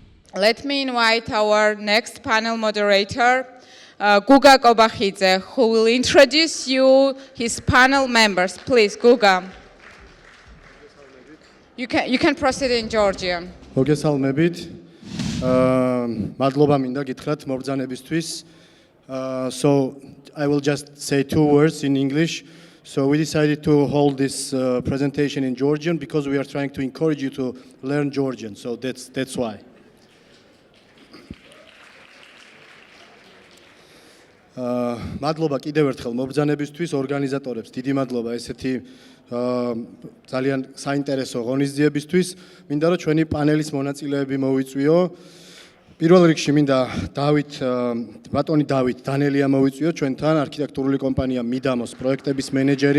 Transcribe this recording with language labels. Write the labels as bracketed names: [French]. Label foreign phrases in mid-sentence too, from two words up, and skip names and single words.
[English] Let me invite our next panel moderator, Guga Kobakhidze, who will introduce you his panel members. Please, Guga. You can proceed in Georgian. [Georgian] მოგესალმებით. მადლობა მინდა გითხრათ მობრძანებისთვის. [English] So I will just say 2 words in English. So we decided to hold this presentation in Georgian because we are trying to encourage you to learn Georgian. So that's why. [Georgian] მადლობა კიდევ ერთხელ მობრძანებისთვის, ორგანიზატორებს დიდი მადლობა ესეთი ძალიან საინტერესო ღონისძიებისთვის. მინდა რომ ჩვენი პანელის მონაწილეები მოვიწვიო. პირველ რიგში მინდა ბატონი დავით დანელია მოვიწვიო ჩვენთან, არქიტექტურული კომპანია მიდამოს პროექტების მენეჯერი.